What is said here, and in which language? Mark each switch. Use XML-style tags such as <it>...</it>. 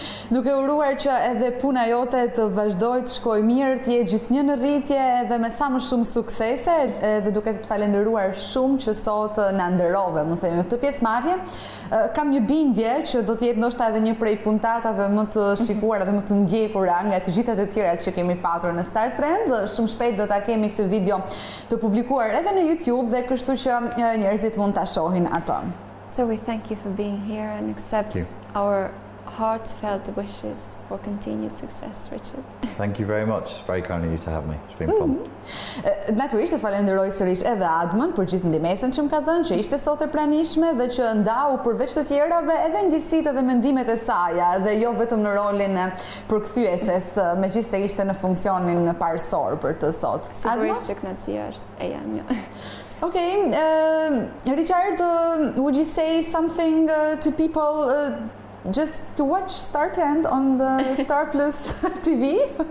<sq>Duke uruar që edhe puna jote të vazhdoj të shkoj mirë, të jetë gjithnjë në rritje edhe me sa më shumë suksese, dhe duke të falenderuar shumë që sot na nderove, më themi, me këtë pjesëmarrje, kam një bindje që do të jetë ndoshta edhe një prej puntatave më të shikuara dhe më të ndjekura nga të gjitha të tjerat që kemi patur në Star Trend. Shumë shpejt do ta kemi këtë video të publikuar edhe në YouTube, dhe kështu që njerëzit mund ta shohin atë.</sq> <en>So we thank you for being here and accept our heartfelt wishes for continued success, Richard. Thank you very much. It's very kind of you to have me. It's been fun.</en> <sq>Natyrisht e falenderoj sërish edhe Admën për gjithë ndihmën që më ka dhënë, që ishte sot e pranishme dhe që ndau përveç të tjerave edhe ndjesitë dhe mendimet e saj, dhe jo vetëm në rolin e përkthyeses, megjithëse ishte në funksionin parësor për të sot. Sigurisht që kënaqësia është e jam.</sq> <en>Okay, Richard, would you say something to people just to watch Star Trend on the Star Plus TV?</en>